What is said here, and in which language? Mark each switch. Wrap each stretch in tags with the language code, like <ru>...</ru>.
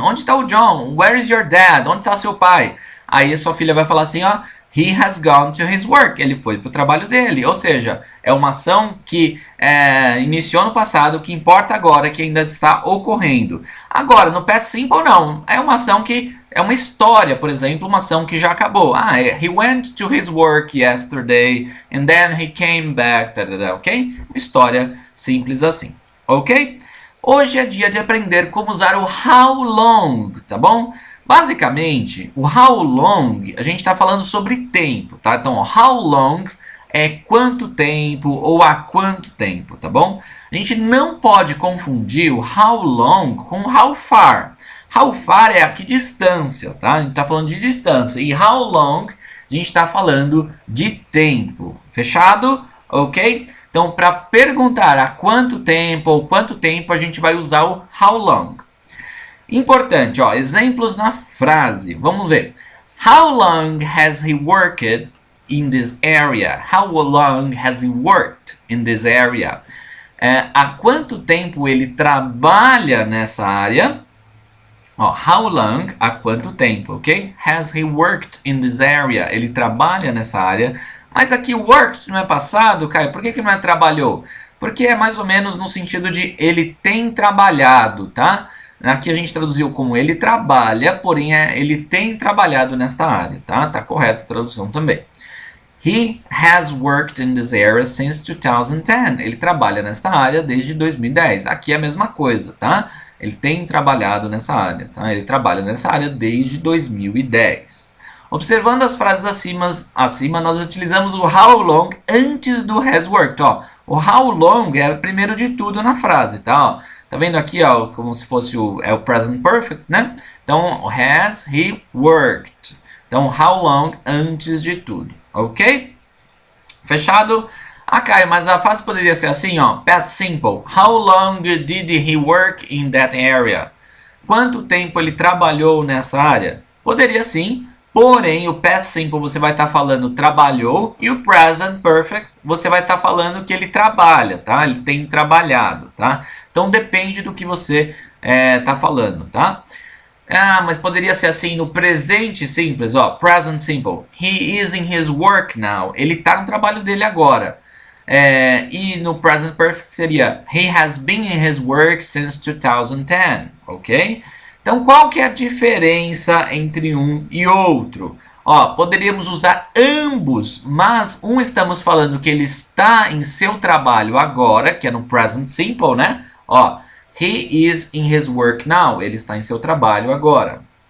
<pt>Onde está o John?</pt> <en>Where is your dad?</en> <pt>Onde está seu pai? Aí a sua filha vai falar assim, ó,</pt> <en>he has gone to his work.</en> <pt>Ele foi para o trabalho dele. Ou seja, é uma ação que iniciou no passado, que importa agora, que ainda está ocorrendo. Agora, no past simple, não. É uma ação que é uma história, por exemplo, uma ação que já acabou.</pt> <en>He went to his work yesterday, and then he came back, ok?</en> <pt>Uma história simples assim, ok? Hoje é dia de aprender como usar o how long, tá bom? Basicamente, o how long, a gente está falando sobre tempo, tá? Então, how long é quanto tempo ou há quanto tempo, tá bom? A gente não pode confundir o how long com how far. How far é a que distância, tá? A gente está falando de distância. E how long, a gente está falando de tempo. Fechado? Ok? Então, para perguntar há quanto tempo ou quanto tempo, a gente vai usar o how long. Importante, ó, exemplos na frase. Vamos ver.</pt> <en>How long has he worked in this area? How long has he worked in this area?</en> <pt>Há quanto tempo ele trabalha nessa área? Ó, how long, há quanto tempo, ok?</pt> <en>Has he worked in this area?</en> <pt>Ele trabalha nessa área. Mas aqui worked não é passado, Caio. Por que não é trabalhou? Porque é mais ou menos no sentido de ele tem trabalhado, tá? Aqui a gente traduziu como ele trabalha, porém ele tem trabalhado nesta área, tá? Tá correta a tradução também.</pt> <en>He has worked in this area since 2010.</en> <pt>Ele trabalha nesta área desde 2010. Aqui é a mesma coisa, tá? Ele tem trabalhado nessa área, tá? Ele trabalha nessa área desde 2010. Observando as frases acima, nós utilizamos o how long antes do has worked, ó. O how long é o primeiro de tudo na frase, tá? Ó. Tá vendo aqui, ó, como se fosse o present perfect, né? Então,</pt> <en>has he worked?</en> <pt>Então, how long antes de tudo, ok? Fechado? Caio, mas a frase poderia ser assim, ó, past simple.</pt> <en>How long did he work in that area?</en> <pt>Quanto tempo ele trabalhou nessa área? Poderia sim, porém o past simple você vai estar falando trabalhou e o present perfect você vai estar falando que ele trabalha, tá? Ele tem trabalhado, tá? Então depende do que você está falando, tá? Mas poderia ser assim no presente simples, ó, present simple.</pt> <en>He is in his work now.</en> <pt>Ele está no trabalho dele agora. E no present perfect seria</pt> <en>he has been in his work since 2010, ok?</en> <pt>Então qual que é a diferença entre um e outro? Ó, poderíamos usar ambos, mas um estamos falando que ele está em seu trabalho agora, que é no present simple, né? Ó,</pt> <en>he is in his work now.</en> <pt>Ele está em seu trabalho agora.</pt>